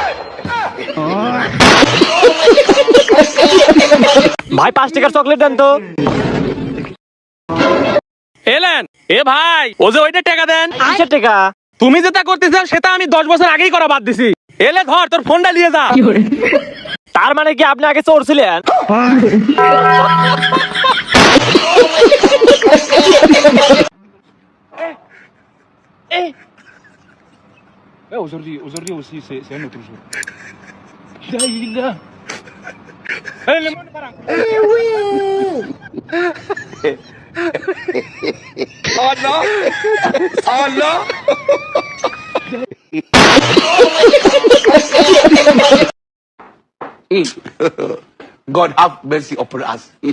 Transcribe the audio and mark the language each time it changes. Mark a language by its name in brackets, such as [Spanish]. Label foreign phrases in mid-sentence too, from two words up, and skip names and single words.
[Bangla] ভাই 5 টাকার চকলেট দেন তো। এলেন এ ভাই, ও যে ওইটা টাকা দেন। কিসের টাকা? তুমি যেটা করতেছ সেটা আমি 10 বছর আগেই করা বাদ দিছি। এলে ধর তোর ফোনটা নিয়ে যা। তার মানে কি আপনি আগে চোর ছিলেন? [French] Aujourd'hui aussi, c'est un autre jour. [English] Oh no! Oh no! God have mercy upon us.